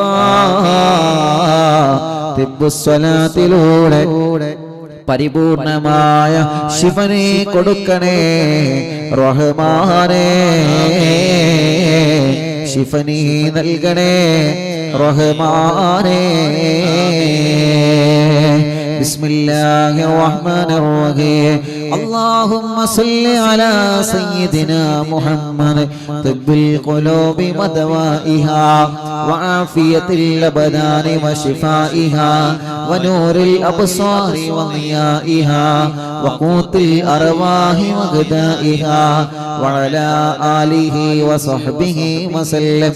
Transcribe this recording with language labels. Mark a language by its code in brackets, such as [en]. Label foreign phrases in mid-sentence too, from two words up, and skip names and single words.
[ml] തിബ്ബുസ്വലാത്തിലൂടെ പരിപൂർണമായ ശിഫനെ കൊടുക്കണേ റഹ്മാനേ. ശിഫനി നൽകണേ റഹ്മാനേ. [ar] بسم الله الرحمن الرحيم. اللهم صل على سيدنا محمد طب القلوب ودوائها وعافية الأبدان وشفائها ونور الأبصار وضيائها وقوت الأرواح وغذائها وعلى آله وصحبه وسلم.